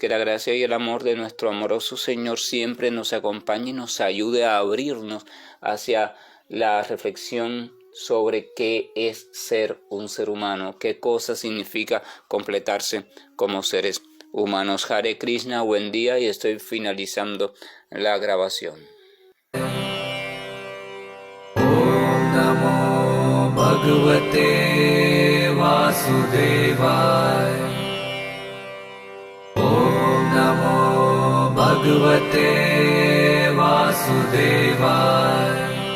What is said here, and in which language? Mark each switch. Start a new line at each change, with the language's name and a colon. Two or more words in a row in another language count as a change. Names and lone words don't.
Spanish: Que la gracia y el amor de nuestro amoroso Señor siempre nos acompañe y nos ayude a abrirnos hacia la reflexión sobre qué es ser un ser humano, qué cosa significa completarse como seres humanos.
Sanskrit: Hare Krishna,
Spanish: buen día, y estoy finalizando la grabación.
Sanskrit: Bhagavate Vasudevaya. Om Namo Bhagavate Vasudevaya.